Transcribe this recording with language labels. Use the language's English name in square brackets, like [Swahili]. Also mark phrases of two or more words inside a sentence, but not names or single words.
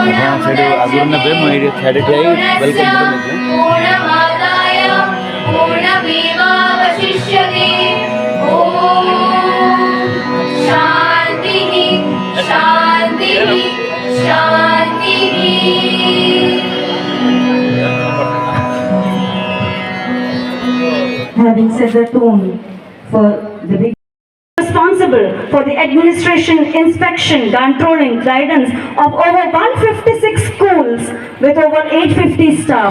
[Odia] ସେଇଠି ଆଗରୁ ନେବେ ମୁଁ ଏଇଠି ଛାଡ଼ି ଠିଆ ହେଇ ୱେଲକମ୍ କରି ନେଇଯିବି [Sanskrit] पूर्णमादाय पूर्णमेवावशिष्यते ॐ शान्तिः शान्तिः शान्तिः [English] Having set the tone for the big responsible for the administration, inspection, controlling, guidance of over 156 schools with over 850 staff.